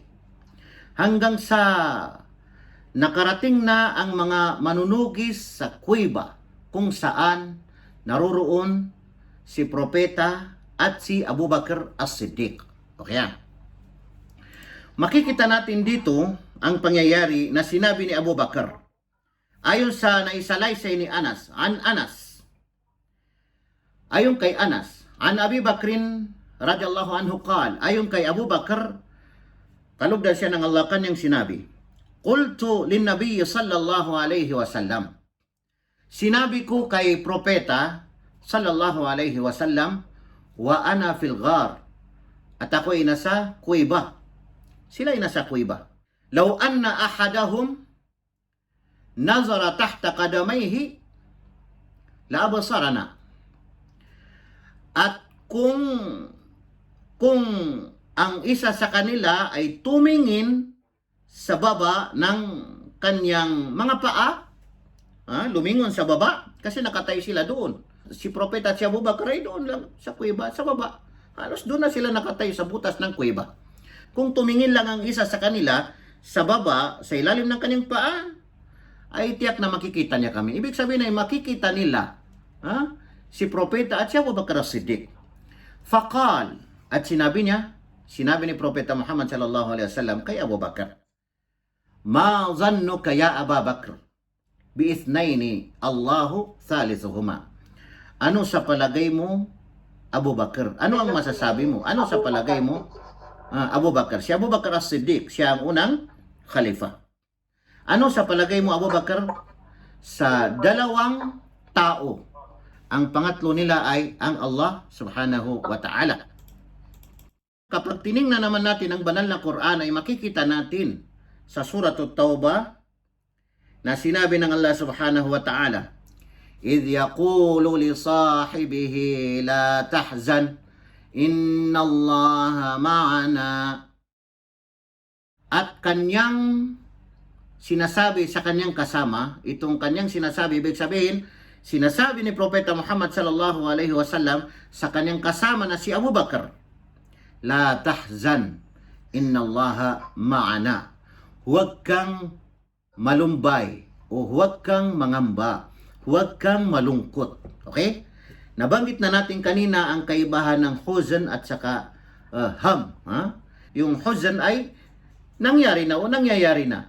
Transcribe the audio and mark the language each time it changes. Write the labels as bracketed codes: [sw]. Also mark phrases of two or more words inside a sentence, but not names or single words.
[tl] Hanggang sa nakarating na ang mga manunugis sa kuweba kung saan naroroon si propeta at si Abu Bakr as-Siddiq. Okay. Makikita natin dito ang pangyayari na sinabi ni Abu Bakr. Ayon sa naisalaysay ni Anas, ayon kay Anas, [ar] عن أبي بكر رضي الله عنه قال, [tl] ayon kay Abu Bakr, kalugdan siya ng Allah kanyang sinabi, [ar] قلت للنبي صلى الله عليه وسلم, [tl] sinabi ko kay propeta [ar] صلى الله عليه وسلم, وأنا في الغار, [tl] at ako ay nasa kuweba. Sila ay nasa kuweba. [ar] لو أن أحدهم نظر تحت قدميه لأبصرنا. [tl] At kung ang isa sa kanila ay tumingin sa baba ng kanyang mga paa, lumingon sa baba, kasi nakatay sila doon. Si propeta at si Abu Bakr ay doon lang sa kuweba, sa baba. Halos doon na sila nakatay sa butas ng kuweba. Kung tumingin lang ang isa sa kanila sa baba, sa ilalim ng kanyang paa, ay tiyak na makikita niya kami. Ibig sabihin ay makikita nila si propeta at si Abu Bakr as-Siddiq. Faqal, at sinabi ni propeta Muhammad [ar] صلى الله عليه وسلم [tl] kay Abu Bakr, [ar] ما ظنك يا أبا بكر باثنين الله ثالثهما. [tl] Ano sa palagay mo, Abu Bakr? Ano ang masasabi mo? Ano sa palagay mo, Abu Bakr? Si Abu Bakr as-Siddiq, siya ang unang khalifa. Ano sa palagay mo, Abu Bakr, sa dalawang tao? Ang pangatlo nila ay ang Allah [ar] سبحانه وتعالى. [tl] Kapag tiningnan naman natin ang banal na Quran, ay makikita natin sa Surah At-Tawbah na sinabi ng Allah [ar] سبحانه وتعالى, إِذْ يَقُولُ لِصَاحِبِهِ لَا تَحْزَنْ إِنَّ اللَّهَ مَعَنَا. [tl] At kanyang sinasabi sa kanyang kasama, itong kanyang sinasabi, ibig sabihin, sinasabi ni Propeta Muhammad [ar] صلى الله عليه وسلم [tl] sa kanyang kasama na si Abu Bakr, [ar] لا تحزن إن الله معنا. [tl] Huwag kang malumbay o huwag kang mangamba, huwag kang malungkot. Okay? Nabanggit na natin kanina ang kaibahan ng huzn at saka ham. Yung huzn ay nangyari na o nangyayari na.